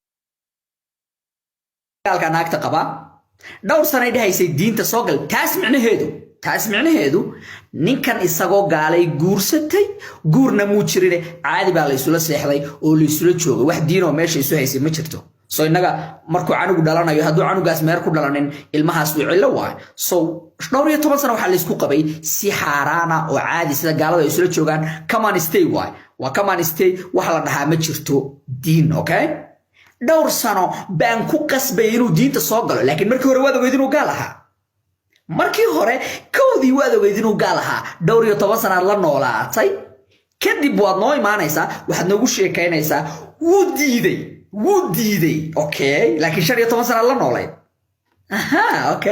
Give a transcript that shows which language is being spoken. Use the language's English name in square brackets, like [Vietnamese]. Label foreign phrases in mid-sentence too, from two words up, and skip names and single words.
[Somali] gaalka naagta qaba dhowr sano ay dhahaysay diinta soo gal taas macnaheedu ninkan isagoo gaalay guursatay guurna muu jirine caadi baa la isula seexday oo la isula joogay wax diin oo meesha isu haysay ma jirto soo inaga markuu canugu dhalanayo hadduu canugaas meer ku dhalanin ilmahaas wuu cillo waay soo dhowr iyo 10 sano waxaa la isku qabay si xaaraana oo caadi sida gaalada ay isula joogaan [English] come on stay [Somali] waay waa [English] come on stay [Somali] wax la dhahaa ma jirto diin okay dhowr sano baan ku qasbay inuu diinta soo galo laakiin markii hore waad ogeyd inuu gaal ahaa markii hore koodii waad ogeyd inuu gaal ahaa dhowr iyo 10 sano la noolaatay kadib waad noo imaanaysaa waxaad noogu sheekaynaysaa wuu diiday okay laakiin 15 sano la noolay aha okay